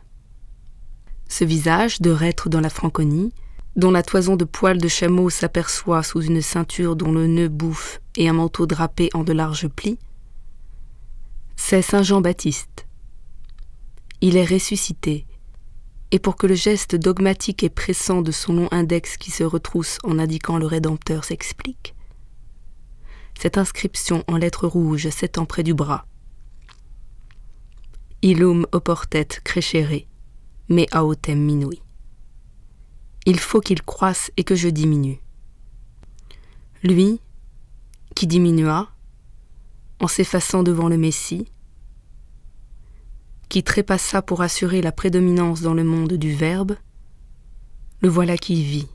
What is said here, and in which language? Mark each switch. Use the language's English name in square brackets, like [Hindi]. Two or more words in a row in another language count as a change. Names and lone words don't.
[French] Ce visage de reître dans la Franconie, dont la toison de poils de chameau s'aperçoit sous une ceinture dont le nœud bouffe et un manteau drapé en de larges plis, c'est Saint Jean-Baptiste. Il est ressuscité, et pour que le geste dogmatique et pressant de son long index qui se retrousse en indiquant le Rédempteur s'explique, cette inscription en lettres rouges s'étend près du bras. [Latin] Illum oportet crescere, me autem minui. [French] Il faut qu'il croisse et que je diminue. Lui, qui diminua, en s'effaçant devant le Messie, qui trépassa pour assurer la prédominance dans le monde du Verbe, le voilà qui vit.